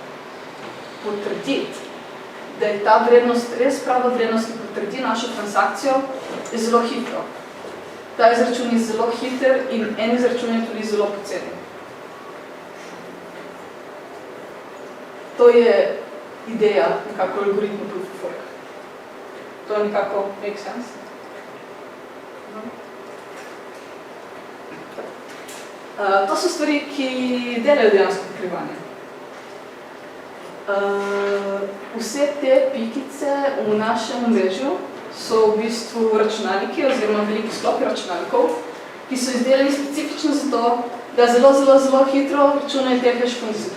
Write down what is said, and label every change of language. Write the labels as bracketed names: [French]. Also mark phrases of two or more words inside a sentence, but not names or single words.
[Slovenian] Potrditi, da je ta vrednost res prava vrednost, ki potrdi našo transakcijo, je zelo hitro. Ta izračun je zelo hiter in en izračun je tudi zelo poceni. To je ideja nekako algoritma [English] proof of work. [Slovenian] To je nekako [English] make sense. [Slovenian] To so stvari, ki delajo dejansko pokrivanje. Vse te pikice v našem omrežju so v bistvu računalniki oziroma veliki sklopi računalnikov, ki so izdelani specifično zato, da zelo hitro računajo te hash funkcije.